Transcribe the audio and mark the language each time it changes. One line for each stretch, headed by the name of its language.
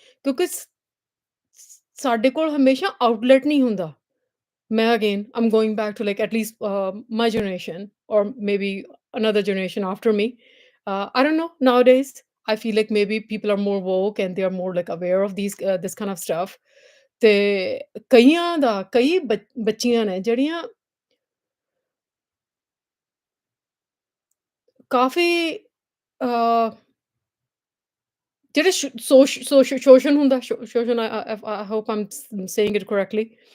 Punjabi: ਕਿਉਂਕਿ ਸਾਡੇ ਕੋਲ ਹਮੇਸ਼ਾ ਆਊਟਲੈਟ ਨਹੀਂ ਹੁੰਦਾ।
English: ਮੈਂ again I'm going back to like at least my generation or maybe another generation after me. I don't know. Nowadays, I feel like maybe people are more woke and they are more like aware of this kind of stuff.
Punjabi: ਤੇ ਕਈ ਬੱਚੀਆਂ ਨੇ ਜਿਹੜੀਆਂ ਕਾਫ਼ੀ ਅ ਜਿਹੜੇ ਸ਼ੋਸ਼ਣ ਹੁੰਦਾ ਸ਼ੋਸ਼ਣ
English: I hope I'm saying it correctly